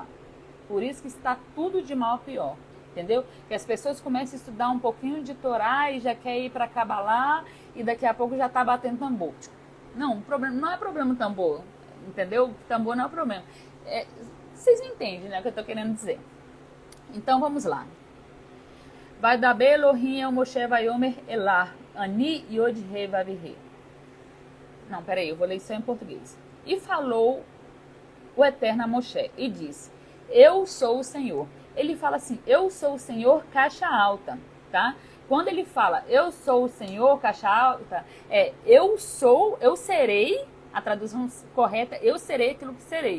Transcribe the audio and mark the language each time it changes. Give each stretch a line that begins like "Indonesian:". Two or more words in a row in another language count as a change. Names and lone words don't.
Portuguese: Por isso que está tudo de mal a pior, entendeu? Que as pessoas começam a estudar um pouquinho de Torá e já quer ir para Cabalá e daqui a pouco já está batendo tambor. Não, o problema não é problema tambor, entendeu? Tambor não é o problema. Vocês entendem, né, o que eu estou querendo dizer. Então, vamos lá.
Hebrew: וידבר אלהים אל משה ויאמר אליו, אני יוד הא ואו הא.
Portuguese: Não, peraí, eu vou ler isso em português. E falou o Eterno a Moshe e disse, eu sou o Senhor. Ele fala assim, eu sou o Senhor, caixa alta, tá? Quando ele fala, eu sou o Senhor, caixa alta, eu sou, eu serei, a tradução correta, eu serei aquilo que serei.